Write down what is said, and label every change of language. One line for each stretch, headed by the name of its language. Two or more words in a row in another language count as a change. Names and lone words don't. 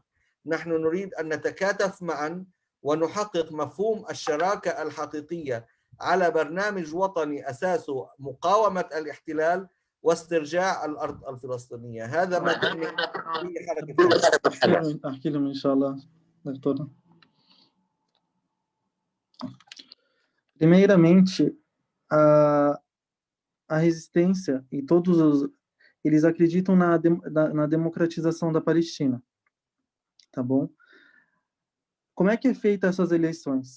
Arabic: نحن نريد أن نتكاتف معا ونحقق مفهوم الشراكة الحقيقية على برنامج وطني أساسه مقاومة الاحتلال واسترجاع الأرض الفلسطينية. هذا ما تعني في حركة حماس. أحكي لهم إن شاء الله,
Portuguese: doutora. Primeiramente, a resistência e eles acreditam na democratização da Palestina, tá bom? Como é que é feita essas eleições?